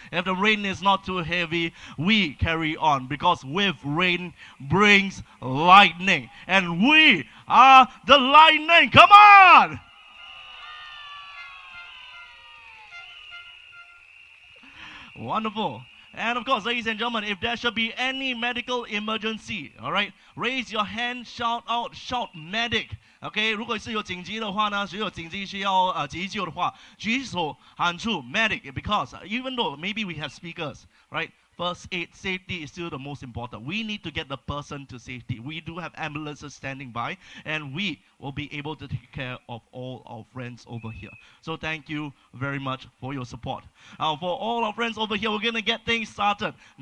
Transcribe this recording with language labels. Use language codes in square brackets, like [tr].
[en] If the rain is not too heavy, we carry on because with rain brings lightning. And we are the lightning. Come on! Wonderful. And of course, ladies and gentlemen, if there should be any medical emergency, all right, raise your hand, shout out, shout medic. [zh] OK， 如果是有紧急的话呢，只有紧急需要急救的话，举手喊出 medic， [en] because even though maybe we have speakers, right? First aid safety is still the most important. We need to get the person to safety. We do have ambulances standing by, and we will be able to take care of all our friends over here. So thank you very much for your support. For all our friends over here, we're going to get things started.